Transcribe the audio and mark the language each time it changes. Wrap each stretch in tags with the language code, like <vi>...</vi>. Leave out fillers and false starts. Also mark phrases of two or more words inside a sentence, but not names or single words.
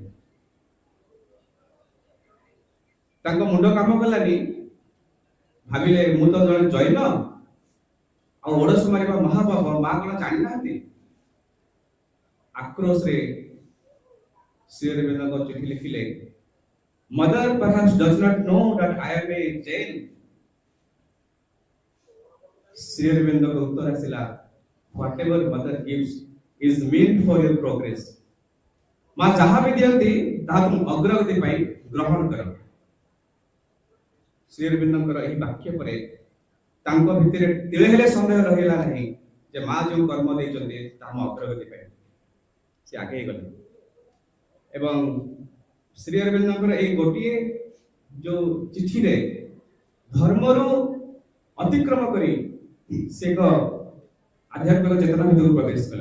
<or>ତାଙ୍କ ମୁଣ୍ଡ କାମ କଲାନି। ଭାବିଲେ ମୁଁ ତ ଜଣେ ଜୈନ, ଆଉ ଓଡସ ମାରିବା ମହାପାପ, ମା କଣ ଜାଣିନାହାନ୍ତି? ଆକ୍ରୋଶରେ ଶ୍ରୀ ଅରବିନ୍ଦଙ୍କ ଚିଠି ଲିଖିଲେ,</or> <en>ମଦର perhaps does not know that I am a Jain। ଶ୍ରୀ ଅରବିନ୍ଦଙ୍କ ଉତ୍ତର ଆସିଲା, whatever mother gives is meant for your progress।</en> <or>ମା ଯାହା ବି ଦିଅନ୍ତି ତାହା ତୁମ ଅଗ୍ରଗତି ପାଇଁ ଗ୍ରହଣ କର। ଶ୍ରୀ ଅରବିନ୍ଦଙ୍କର ଏହି ବାକ୍ୟ ପରେ ତାଙ୍କ ଭିତରେ ତିଳେ ହେଲେ ସନ୍ଦେହ ରହିଲା ନାହିଁ ଯେ ମା ଯେଉଁ କର୍ମ ଦେଇଛନ୍ତି ତାହା ମୋ ଅଗ୍ରଗତି ପାଇଁ। ସେ ଆଗେଇ ଗଲେ ଏବଂ ଶ୍ରୀ ଅରବିନ୍ଦଙ୍କର ଏହି ଗୋଟିଏ ଯୋଉ ଚିଠିରେ ଧର୍ମରୁ ଅତିକ୍ରମ କରି ସେ ଏକ ଆଧ୍ୟାତ୍ମିକ ଚେତନା ଭିତରକୁ ପ୍ରବେଶ କଲେ।</or>